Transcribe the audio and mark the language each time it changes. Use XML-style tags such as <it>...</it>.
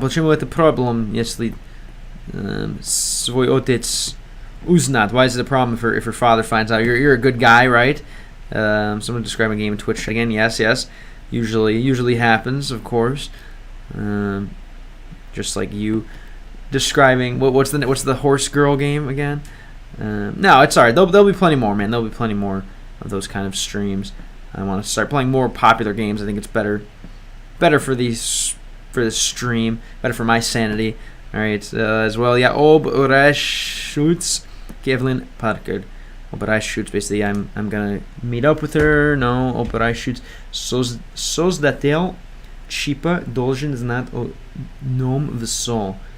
<ru>Почему это</ru> <en>problem,</en> <ru>если свой отец узнает?</ru> <en>Why is it a problem if your father finds out? You're a good guy, right? Someone describe a game in Twitch again. Yes. Usually happens, of course. Just like you describing what's the horse girl game again? No, it's alright. There'll be plenty more, man. There'll be plenty more of those kind of streams. I want to start playing more popular games. I think it's better for this stream, better for my sanity. All right, as well. Yeah, shoots Kevlin Parker. Shoots. Basically, I'm gonna meet up with her. No, shoots.</en> <ru>Создатель чипа должен знать о нем все.</ru>